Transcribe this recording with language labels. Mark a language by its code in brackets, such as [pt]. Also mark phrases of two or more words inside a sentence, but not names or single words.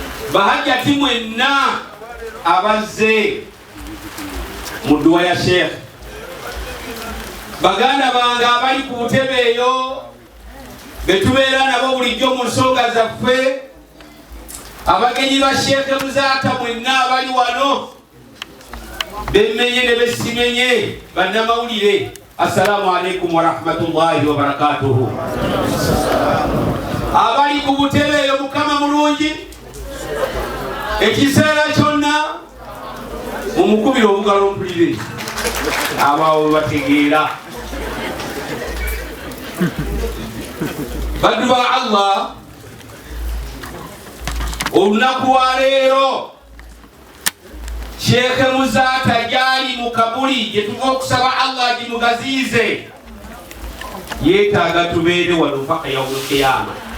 [lg] bahajjati mwenna abazze mu dduwa ya Sheikh, baganda bange abali ku butebe eyo betubeera nabo bulijjo mu nsonga zaffe, abagenyi ba Sheikh Muzaata mwenna abali wano, bemmenye ne besimenye, bannamawulire, [ar] السلام عليكم ورحمة الله وبركاته. [lg] Abali ku butebe eyo Mukama mulungi, ekiseera kyonna mumukubira obugalo mpulire abawo bategeera. Baddu ba Allah, olunaku lwa leero Sheikh Muzaata gyali mu kabuli gye tuva okusaba Allah gimugaziize, yeetaaga tubeere wano mpaka [ar] يوم القيامة.